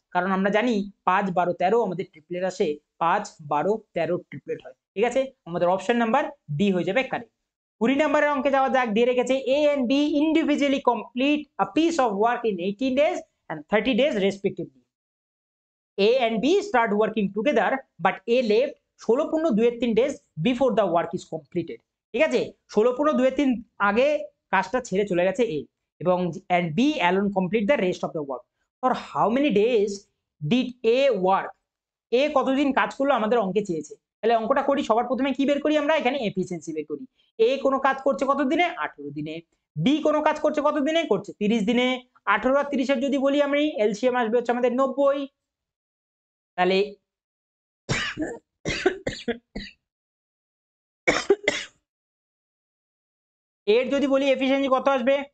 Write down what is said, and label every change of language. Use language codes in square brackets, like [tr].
[bn] কারণ আমরা জানি 5 12 13 আমাদের ট্রিপলেট আসে, 5 12 13 ট্রিপলেট হয়। ঠিক আছে, আমাদের অপশন নাম্বার ডি হয়ে যাবে কারেক্ট। 20 নম্বরের অঙ্কে যাওয়া যাক। দিয়ে রেখেছে [en] A and B individually complete a piece of work in 18 days and 30 days respectively. A and B start working together, but A left 16.2 days before the work is completed. [bn] ঠিক আছে, 16.2 আগে কাজটা ছেড়ে চলে গেছে A, এবং [en] and B alone complete the rest of the work. For how many days did A work? [bn] A কতদিন কাজ করলো আমাদের অঙ্কে চেয়েছে। তাহলে অঙ্কটা করি, সবার প্রথমে কি বের করি আমরা? এখানে এফিসিয়েন্সি বের করি। A কোনো কাজ করছে কত দিনে? 18 দিনে। B কোনো কাজ করছে কত দিনে? করছে 30 দিনে। 18 আর 30 এর যদি বলি আমি এলসিএম আসবে হচ্ছে আমাদের 90। তাহলে এর যদি বলি এফিসিয়েন্সি কত আসবে?